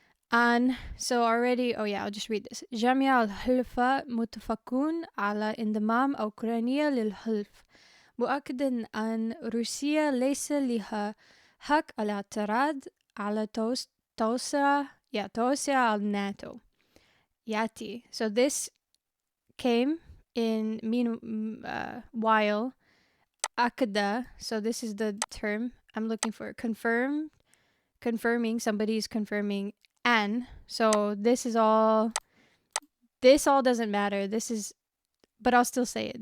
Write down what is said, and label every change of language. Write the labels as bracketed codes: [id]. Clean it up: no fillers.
[en] And so already, oh yeah, I'll just read this. [ar] جميع الحلفاء متفقون على انضمام أوكرانيا للحلف، مؤكدا أن روسيا ليس لها حق الاعتراض على توسع الناتو. Yati. [en] So this came in while akada. So this is the term I'm looking for. Confirming, somebody's confirming an. So this all doesn't matter. But I'll still say it.